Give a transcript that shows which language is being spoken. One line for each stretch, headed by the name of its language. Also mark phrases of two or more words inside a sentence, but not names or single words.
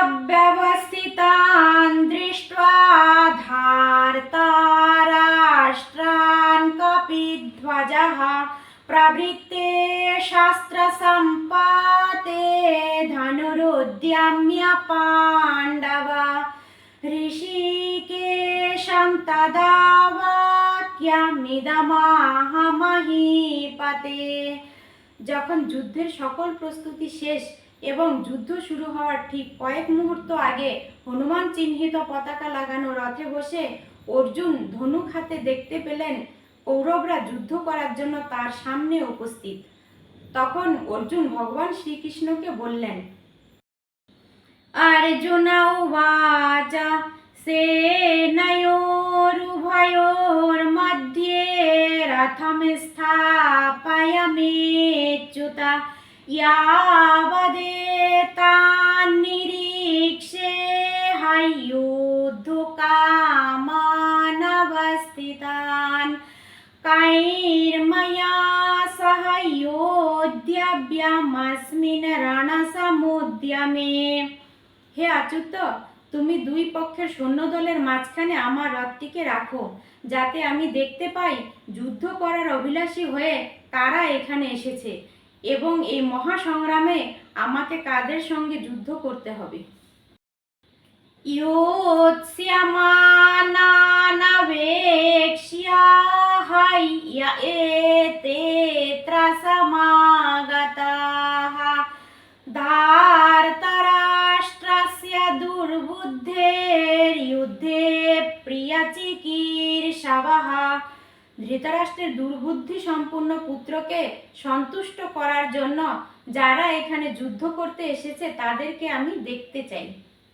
Sanskrit: व्यवस्थितान् दृष्ट्वा धार्तराष्ट्रान् कपिध्वजः प्रवृत्ते शस्त्रसम्पाते धनुरुद्यम्य पाण्डव ऋषिकेशं तदा वाक्यमिदमाह महीपते।
Bangla: যখন যুদ্ধের সকল প্রস্তুতি শেষ এবং যুদ্ধ শুরু হওয়ার ঠিক কয়েক মুহূর্ত আগে হনুমান চিহ্নিত পতাকা লাগানো রথে বসে অর্জুন ধনুক হাতে দেখতে পেলেন কৌরবরা যুদ্ধ করার জন্য তার সামনে উপস্থিত। তখন অর্জুন ভগবান শ্রীকৃষ্ণকে বললেন,
Sanskrit: अर्जुन उवाच सेनयोरुभयोर्मध्ये रथं स्थापयामेच्युत यावदेतान्निरीक्षे हयुद्धकामानवस्थितान् कैर्मया सह योद्धव्यमस्मिन् रणसमुद्यमे।
Bangla: হে আচ্যুত, তুমি দুই পক্ষের সৈন্যদলের মাঝখানে আমার রথটিকে রাখো, যাতে আমি দেখতে পাই যুদ্ধ করার অভিলাষী হয়ে কারা এখানে এসেছে এবং এই মহাসংগ্রামে আমাকে কাদের সঙ্গে যুদ্ধ করতে হবে।
Sanskrit: योत्स्यमानानवेक्ष्य एतेऽत्र समागताः धार्तराष्ट्रस्य दुर्बुद्धेर्युद्धे प्रियचिकीर्षवः।
Bangla: ধৃতরাষ্ট্রের দুর্বুদ্ধি সম্পূর্ণ পুত্রকে সন্তুষ্ট করার জন্য যারা এখানে যুদ্ধ করতে এসেছে তাদেরকে আমি দেখতে চাই।